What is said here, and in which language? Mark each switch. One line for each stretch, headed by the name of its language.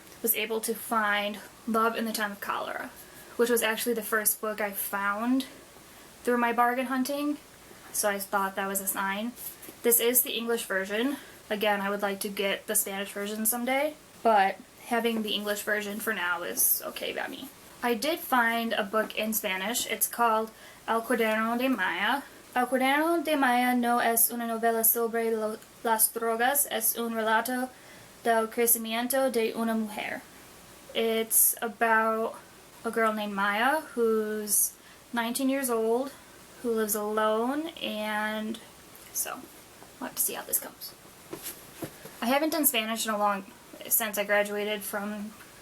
English: I was able to find Love in the Time of Cholera, which was actually the first book I found through my bargain hunting, so I thought that was a sign. This is the English version. Again, I would like to get the Spanish version someday, but having the English version for now is okay by me. I did find a book in Spanish. It's called El Cuaderno de Maya.
Spanish: El Cuaderno de Maya no es una novela sobre las drogas, es un relato del crecimiento de una mujer.
English: It's about a girl named Maya who's 19 years old, who lives alone, and so we'll have to see how this goes. I haven't done Spanish in since I graduated from